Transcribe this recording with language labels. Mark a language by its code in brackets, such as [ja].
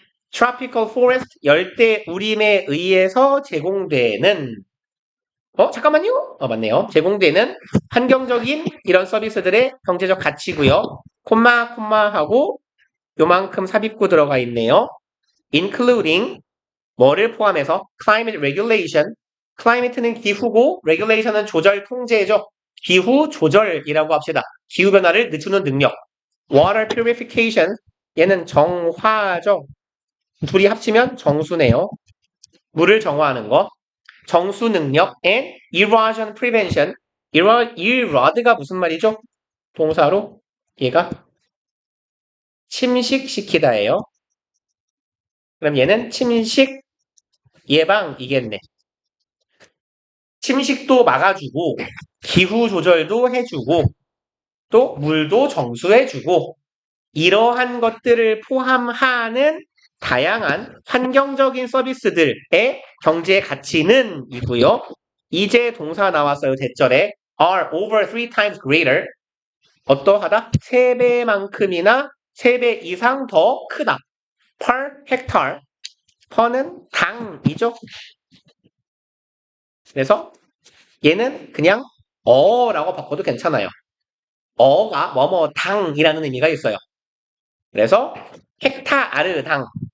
[en] tropical forest [ko] 열대 우림에 의해서 제공되는 잠깐만요. 맞네요. 제공되는 환경적인 이런 서비스들의 경제적 가치고요. 콤마하고 요만큼 삽입구 들어가 있네요. [en] including [ko] 뭐를 포함해서 [en] climate regulation. [ko] climate는 기후고 regulation은 조절 통제죠. 기후 조절이라고 합시다. 기후변화를 늦추는 능력. [en] water purification [ko] 얘는 정화죠. 둘이 합치면 정수네요. 물을 정화하는 거. 정수 능력 [en] and erosion prevention. [ko] erode가 무슨 말이죠? 동사로 얘가 침식시키다예요. 그럼 얘는 침식 예방이겠네. 침식도 막아주고 기후 조절도 해주고 또 물도 정수해주고 이러한 것들을 포함하는 다양한 환경적인 서비스들의 경제 가치는 이고요. 이제 동사 나왔어요. 대절에 [en] are over 3 times greater. [ko] 어떠하다? 3배만큼이나 3배 이상 더 크다. [en] per hectare. per는 [ko] 당이죠. 그래서 얘는 그냥 어라고 바꿔도 괜찮아요. 어가 뭐뭐 당이라는 의미가 있어요. 그래서 헥타르당.